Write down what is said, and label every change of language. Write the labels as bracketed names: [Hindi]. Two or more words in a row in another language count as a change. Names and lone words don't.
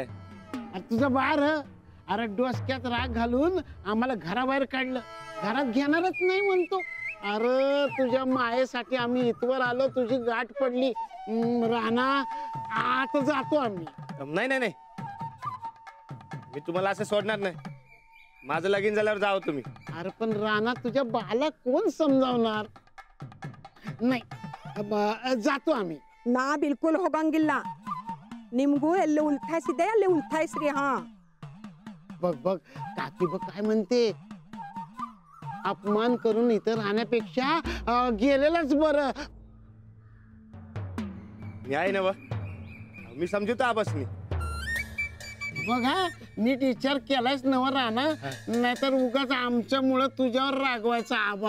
[Marathi] तुझं बाळ अरे डोसक्यात राग घालून आम्हाला घराबाहेर काढलं घरात घेणारच नाही म्हणतो अरे तुझ्या मायेसाठी आम्ही इथवर आलो तुझी गाठ पडली राणा आता जातो आम्ही नाही नाही नाही मी तुम्हाला असं सोडणार नाही माझं लगीन झाल्यावर जावं तुम्ही अरे पण राणा तुझ्या बाला कोण समजावणार नाही जातो आम्ही [Kannada] ನಾ ಬಿಲ್ಕುಲ್ ಹೋಗಂಗಿಲ್ಲ ನಿಮ್ಗೂ ಎಲ್ಲಿ ಉಲ್ಥಾಯಿಸಿದೆ ಅಲ್ಲಿ ಉಲ್ಥಾಯಿಸ್ರಿ ಹಾ [Marathi] बघ बघ काकी बघ काय म्हणते अपमान करून इथं राहण्यापेक्षा गेलेलंच बरं मी आहे ना व मी समजूतो आबासनी. बघा नीट विचार केलायच नव राणा, नाहीतर उगाच आमच्यामुळं तुझ्यावर रागवायचा आबा.